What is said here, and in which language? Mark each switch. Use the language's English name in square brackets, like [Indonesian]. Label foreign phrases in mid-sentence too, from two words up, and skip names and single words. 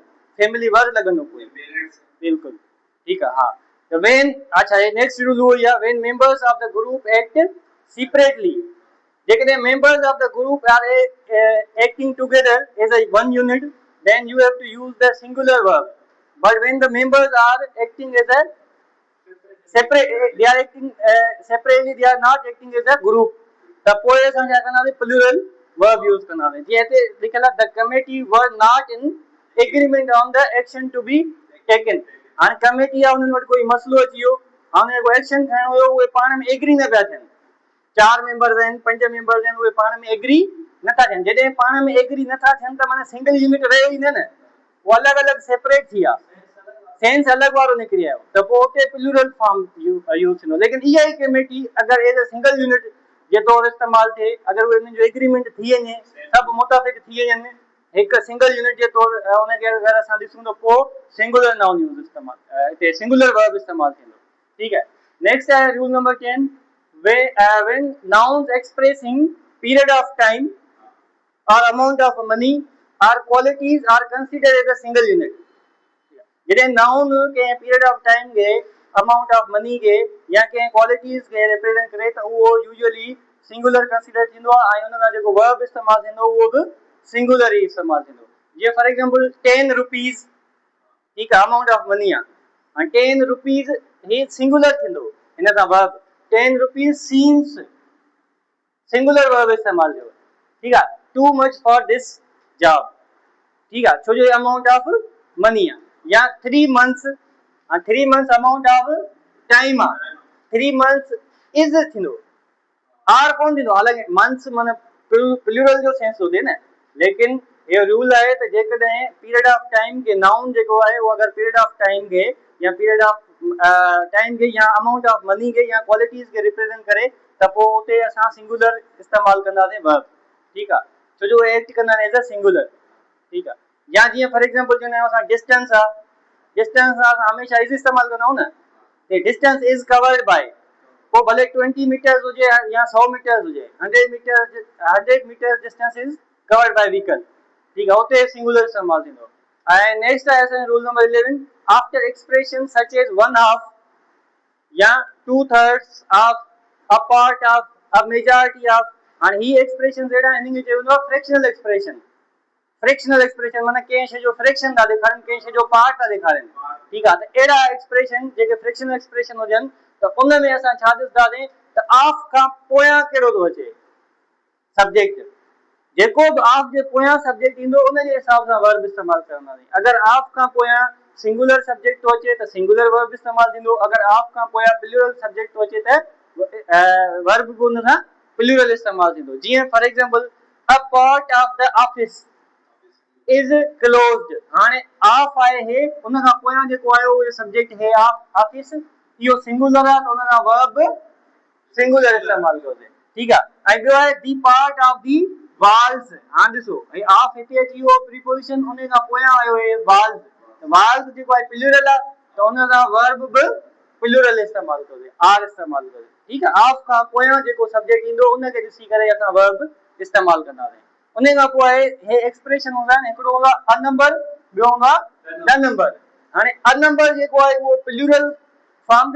[English] family word [Sindhi] लॻंदो बिल्कुलु. ठीकु आहे. हा त वेन अच्छा हे [English] next rule [Sindhi] उहो ई आहे [English] when members of the group act separately. जेकॾहिं members of the group are acting together as a one unit then you have to use the singular verb. But when the members are acting as a separate they are acting separately they are not acting as a group the [Sindhi] पोइ असां छा कंदासीं [English] plural verb use कंदासीं. [Sindhi] जीअं हिते लिखियल आहे [English] the committee were not in agreement on the action to be taken. [Sindhi] हाणे कमेटी आहे उन्हनि वटि कोई मसइलो अची वियो हाणे जेको एक्शन खणणो हुयो उहे पाण में एग्री न पिया थियनि. 4 मेंबर्स आहिनि 5 मेंबर्स आहिनि उहे पाण में एग्री नथा थियनि. जॾहिं पाण में एग्री नथा थियनि त माना [English] single unit [Sindhi] रहियो ई न उहो अलॻि अलॻि सेपरेट थी विया सेंस अलॻि वारो निकिरी आयो त पोइ उते प्लूरल फॉर्म यूज़ थींदो. लेकिन इहा ई कमेटी अगरि [English] as a single unit [Sindhi] जे तौरु इस्तेमालु थिए अगरि उहे उन्हनि जो एग्रीमेंट थी वञे सभु मुताबिक़ थी वञनि हिकु [English] single unit [Sindhi] जे तौरु उनखे अगरि असां ॾिसूं त पोइ [English] singular noun use [Sindhi] इस्तेमालु हिते [English] singular verb [Sindhi] इस्तेमालु थींदो. ठीकु आहे. [English] नेक्स्ट आहे rule number 10 when nouns expressing period of time or amount of money or qualities are considered as a single unit. [Sindhi] जॾहिं नाउन कंहिं [English] period of time [Sindhi] खे [English] amount of money [Sindhi] खे या कंहिं क्वालिटीज़ खे रिप्रेज़ेंट करे त उहो यूजुअली सिंगुलर कंसीडर थींदो आहे ऐं हुन खां जेको वर्ब इस्तेमालु थींदो उहो बि सिंगुलर ई इस्तेमालु थींदो. जीअं [English] for example 10 rupees [Sindhi] ठीकु आहे [English] amount of money [Sindhi] आहे. 10 rupees ही सिंगुलर थींदो इन सां वर्ब [English] 10 rupees seems singular verb [Sindhi] इस्तेमाल कयो [Hindi] ठीक है [English] too much for this job [Hindi] ठीक है [Sindhi] छो जो [English] amount of money [Sindhi] आहे या [English] 3 months 3 months amount of time [Sindhi] आहे [English] 3 months is [Sindhi] थींदो आर कोन थींदो हालांकि मंथ्स माने प्लूरल जो सेंस हुजे न [Hindi] लेकिन ये रूल है तो [Sindhi] जेकॾहिं [English] period of time [Sindhi] के नाउन जेको आहे [Hindi] वो अगर [English] period of time [Sindhi] के या [English] period of time [Hindi] के या [English] amount of money [Hindi] के या [Sindhi] क्वालिटीज के रिप्रेजेंट करे त पोइ उते असां सिंगुलर इस्तेमाल कंदासीं वर्ब ठीक आहे छो जो एक्ट कंदा आहिनि [English] as a singular [Sindhi] ठीक आहे या जीअं फॉर एग्जांपल चवंदा आहियूं असां डिस्टेंस असां हमेशह इज इस्तेमाल कंदा आहियूं न [English] distance is covered by [Sindhi] वो भले 20 मीटर्स हुजे या 100 मीटर्स हुजे [English] 100 meters distance is covered by vehicle [Hindi] ठीक है [Sindhi] उते सिंगुलर इस्तेमाल थींदो ऐं नेक्स्ट आहे असांजो [English] rule number 11 after expression such as 1/2 [Sindhi] या [English] 2/3 of a part of a majority of [Sindhi] हाणे ही एक्सप्रेशन जहिड़ा हिन खे चइबो आहे [English] fractional expression [Sindhi] माने कंहिं शइ जो फ्रैक्शन था ॾेखारनि कंहिं शइ जो पार्ट था ॾेखारनि ठीकु आहे त अहिड़ा एक्सप्रेशन जेके [English] fractional expression [Sindhi] हुजनि त उन में असां छा ॾिसंदासीं त ऑफ खां पोयां कहिड़ो थो अचे सब्जेक्ट जेको बि ऑफ जे पोयां सब्जेक्ट ईंदो उन जे हिसाब सां वर्ब इस्तेमाल कंदासीं अगरि ऑफ खां पोयां [English] singular subject [Sindhi] थो अचे त [English] singular verb [Sindhi] इस्तेमाल थींदो अगरि ऑफ खां पोयां [English] plural subject [Sindhi] थो अचे त वर्ब बि उन सां प्लूरल इस्तेमाल थींदो जीअं [English] for example a part of the office is closed [Sindhi] हाणे ऑफ आहे हे उन खां पोयां जेको आहे उहो सब्जेक्ट हे ऑफिस इहो सिंगुलर आहे त उन सां [English] verb singular [Sindhi] इस्तेमाल कयो ठीकु आहे ऐं ॿियो आहे [English] the part of the walls [Sindhi] हाणे ॾिसो ऐं ऑफ हिते अची वियो प्रीपोजिशन उन खां पोयां आयो हे वाल्स जेको आहे प्लूरल आहे त उन सां वर्ब बि प्लूरल इस्तेमाल कयो आर इस्तेमाल कयो ठीकु आहे ऑफ खां पोयां जेको सब्जेक्ट ईंदो उन खे ॾिसी करे असां वर्ब इस्तेमाल कंदासीं उन खां पोइ आहे हे एक्सप्रेशन हूंदा आहिनि हिकिड़ो हूंदो आहे [English] a number [Sindhi] ॿियो हूंदो आहे [English] the number [Sindhi] हाणे [English] a number [Sindhi] जेको आहे उहो [English] plural form [Sindhi] खे